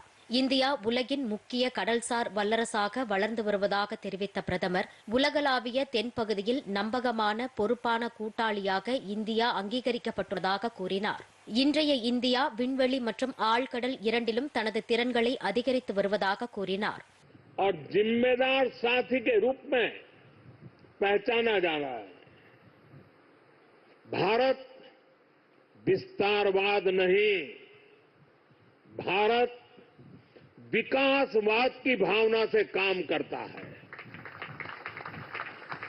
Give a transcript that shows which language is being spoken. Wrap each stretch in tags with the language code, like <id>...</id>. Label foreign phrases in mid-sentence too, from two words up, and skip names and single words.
<ta>இந்தியா உலகின் முக்கிய கடல்சார் வல்லரசாக வளர்ந்து வருவதாக தெரிவித்த பிரதமர், உலகளாவிய தென்பகுதியில் நம்பகமான, பொறுப்பான கூட்டாளியாக இந்தியா அங்கீகரிக்கப்பட்டுள்ளதாக கூறினார். இன்றைய இந்தியா விண்வெளி மற்றும் ஆழ்கடல் இரண்டிலும் தனது திறன்களை அதிகரித்து வருவதாக கூறினார்.</ta> <hi>और जिम्मेदार साथी के रूप में पहचाना जा रहा है. भारत विस्तारवाद नहीं, भारत विकासवाद की भावना से काम करता है.</hi>